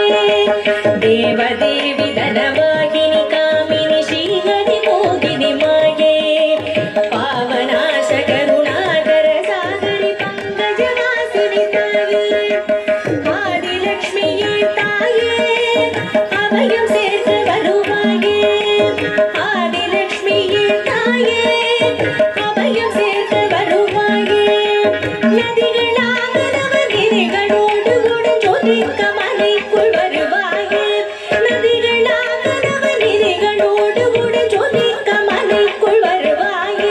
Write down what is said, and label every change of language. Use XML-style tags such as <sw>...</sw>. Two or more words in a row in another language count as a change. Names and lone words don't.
<sa>देवदेवी धनवाहिनी कामिनी श्रीहरि मोहिनी माये, पावनाश करुणाकर सागरी पंकजवासिनी ताये.</sa> <ta>ஆதிலக்ஷ்மியே தாயே அபயம் சேர்த்து வருவாயே, ஆதிலக்ஷ்மியே தாயே அபயம் சேர்த்து வருவாயே. நதிகளாக நவகிரிகளோடு கூட ஜோதிக்க மலைக்குள் வருவாயே, நதிகளாக நவகிரிகளோடு கூட ஜோதிக்க மலைக்குள் வருவாயே.</ta>